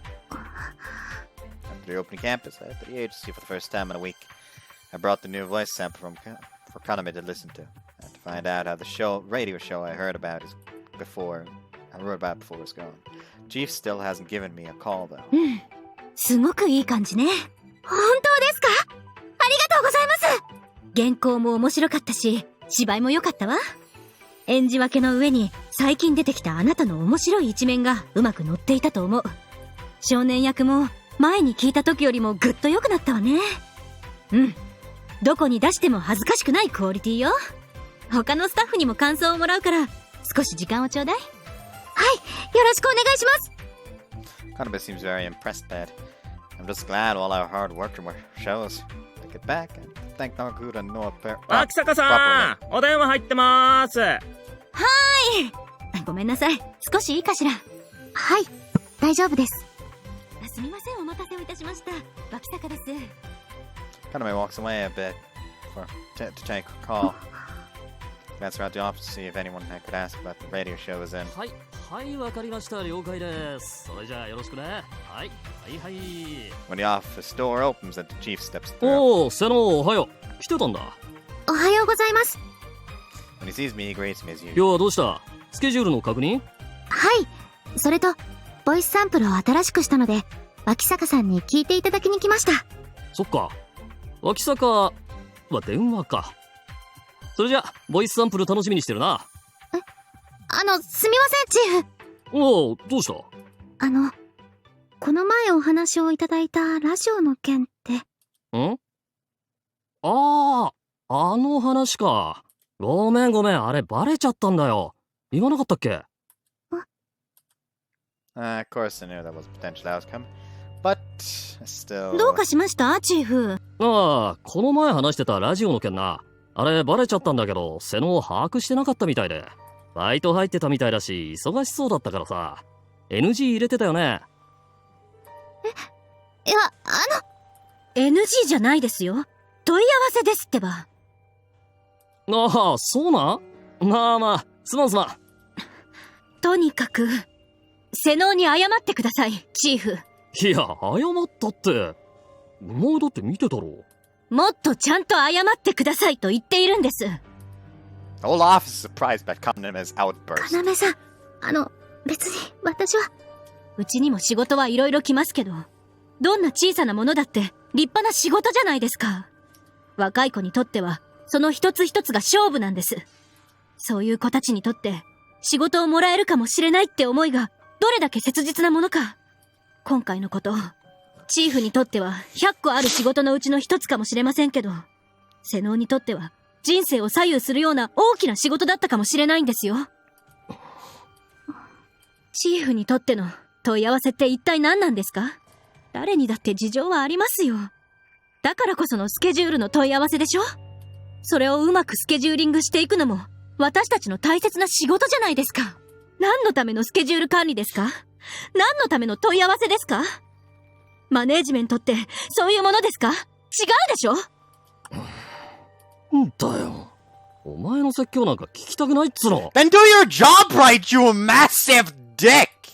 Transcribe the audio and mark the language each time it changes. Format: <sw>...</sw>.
<en>After the opening campus, I entered the agency for the first time in a week. I brought the new voice sample for Kaname to listen to, and to find out how the radio show I heard about before was going. Chief still hasn't given me a call though.</en> <ja>すごくいい感じね。本当ですか？ありがとうございます。原稿も面白かったし、芝居も良かったわ。演じ分けの上に最近出てきたあなたの面白い一面がうまく乗っていたと思う。少年役も前に聞いた時よりもぐっと良くなったわね。どこに出しても恥ずかしくないクオリティよ。他のスタッフにも感想をもらうから少し時間をちょうだい。はい、よろしくお願いします。</ja> <en>Kaname seems very impressed by it. I'm just glad all our hard work shows. I get back and thank Nagakura and Noah</en> <ja>脇坂さん、お電話入ってまーす。はーい。ごめんなさい。少しいいかしら。はい、大丈夫です。すみません、お待たせをいたしました。脇坂です。</ja> <en>Kaname walks away a bit to take a call. Glance around the office to see if anyone I could ask about the radio show was in.</en> <ja>はい、はい、わかりました。了解です。それじゃあよろしくね。はい、はいはい。</ja> <en>When the office door opens and the chief steps through.</en> <ja>おお、瀬野おはよう。来てたんだ。おはようございます。</ja> <en>When he sees me, he greets me as</en> <ja>今</ja> <en>usual.</en> <ja>日はどうした？スケジュールの確認？はい、それとボイスサンプルを新しくしたので脇坂さんに聞いていただきに来ました。そっか。脇坂は電話か。それじゃボイスサンプル楽しみにしてるな。すみませんチーフ。おお、どうした？この前お話をいただいたラジオの件って。ん？あの話か。ごめん、あれバレちゃったんだよ。言わなかったっけ？</ja> <en>Of course I knew that was a potential outcome. But still.</en> <ja>どうかしましたチーフ。ああ、この前話してたラジオの件な。あれバレちゃったんだけど、瀬野を把握してなかったみたいで。バイト入ってたみたいだし、忙しそうだったからさ。 NG 入れてたよね。いや、NG じゃないですよ。問い合わせですってば。ああ、そうなん？まあ、すまん。とにかく、瀬能に謝ってください、チーフ。いや、謝ったって。お前だって見てたろ。もっとちゃんと謝ってくださいと言っているんです。</ja> <en>The whole office is surprised by Kaname's outburst.</en> <ja>要さん、別に私は。うちにも仕事はいろいろ来ますけど、どんな小さなものだって立派な仕事じゃないですか。若い子にとっては、その一つ一つが勝負なんです。そういう子たちにとって、仕事をもらえるかもしれないって思いが、どれだけ切実なものか。今回のこと、チーフにとっては100個ある仕事のうちの一つかもしれませんけど、瀬能にとっては人生を左右するような大きな仕事だったかもしれないんですよ。チーフにとっての問い合わせって一体何なんですか？誰にだって事情はありますよ。だからこそのスケジュールの問い合わせでしょ？それをうまくスケジューリングしていくのも私たちの大切な仕事じゃないですか。何のためのスケジュール管理ですか？何のための問い合わせですか？マネージメントってそういうものですか？違うでしょ？んだよ。お前の説教なんか聞きたくないっつの。</ja> <en>Then do your job right, you massive dick!</en>